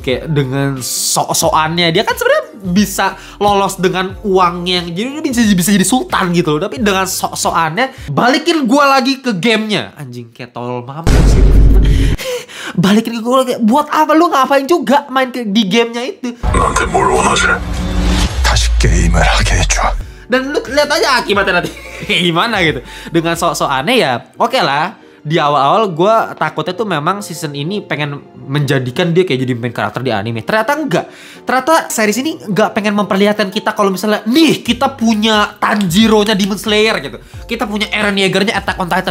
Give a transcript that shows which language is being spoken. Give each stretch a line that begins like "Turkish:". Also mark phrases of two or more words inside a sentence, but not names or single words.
Indonesian: Kayak dengan sok-sokannya dia kan sebenarnya bisa lolos dengan uangnya, jadi dia bisa jadi sultan gitu loh, tapi dengan sok-sokannya balikin gua lagi ke gamenya. Anjing, kayak tolol mampus gitu. Balikin ke gua lagi, buat apa lu ngapain juga main di gamenya itu?
Korean: 나한테 뭘 원하지? 다시 게임을 하게 해줘.
Indonesian: Dan lu lihat aja akibatnya nanti gimana gitu. Dengan sok-sok aneh ya, oke lah. Di awal-awal gue takutnya tuh memang season ini pengen menjadikan dia kayak jadi
English: main karakter
Indonesian: di anime. Ternyata enggak. Ternyata series ini enggak pengen memperlihatkan kita kalau misalnya nih kita punya Tanjiro-nya Demon Slayer gitu, kita punya Eren Yeager-nya Attack on Titan.